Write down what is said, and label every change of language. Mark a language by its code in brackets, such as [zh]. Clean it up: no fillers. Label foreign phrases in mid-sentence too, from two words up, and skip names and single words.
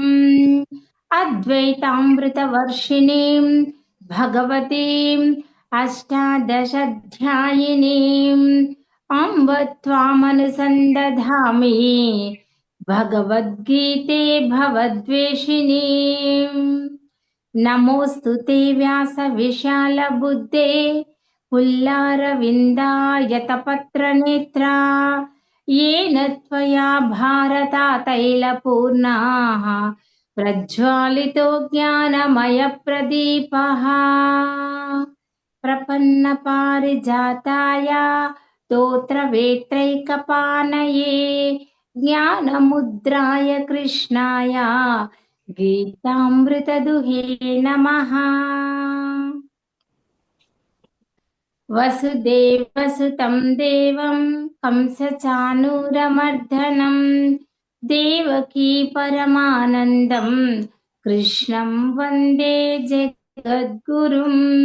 [sa] అద్వైతామృతవర్షిణీం భగవతీం అష్టాదశాధ్యాయినీం అంబ త్వామనుసందధామి భగవద్గీతే భవద్వేషిణీం. నమోస్తు వ్యాస విశాల బుద్ధే పుల్లారవిందాయతపత్రనేత్రా येन त्वया भारता तैलपूर्णाः प्रज्वालितो ज्ञानमयप्रदीपः. प्रपन्नपारिजाताय स्तोत्रवेत्रैकपाणये ज्ञानमुद्राय कृष्णाय गीतामृतदुहे नमः. వసుదేవసుతం దేవం కంసచానూరమర్దనం దేవకీ పరమానందం కృష్ణం వందే జగద్గురుం.